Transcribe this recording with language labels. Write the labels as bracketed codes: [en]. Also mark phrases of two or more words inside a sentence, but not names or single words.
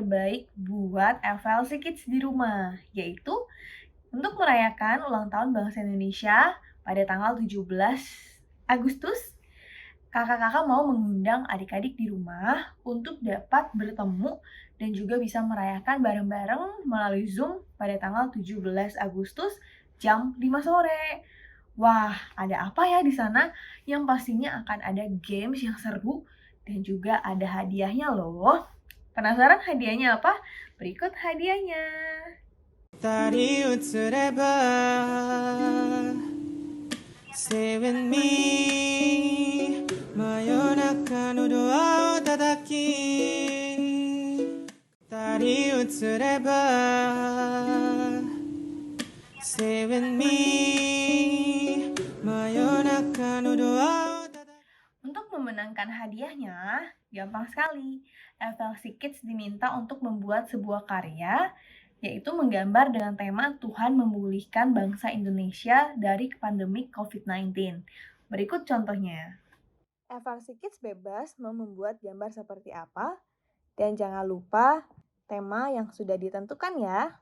[id] baik buat FLC Kids di rumah, yaitu untuk merayakan ulang tahun Bangsa Indonesia pada tanggal 17 Agustus, kakak-kakak mau mengundang adik-adik di rumah untuk dapat bertemu dan juga bisa merayakan bareng-bareng melalui Zoom pada tanggal 17 Agustus jam 5 sore. Wah, ada apa ya di sana? Yang pastinya akan ada games yang seru dan juga ada hadiahnya loh. Penasaran hadiahnya apa? Berikut hadiahnya. [ja] 二人映れば [en] Seven me [ja] 真夜中のドアを叩き二人映れば [en] Seven me [ja] 真夜中のドアを叩き [id] Untuk memenangkan hadiahnya, gampang sekali. FLC Kids diminta untuk membuat sebuah karya yaitu menggambar dengan tema Tuhan memulihkan bangsa Indonesia dari pandemi COVID-19. Berikut contohnya. FLC Kids bebas mau membuat gambar seperti apa, dan jangan lupa tema yang sudah ditentukan ya.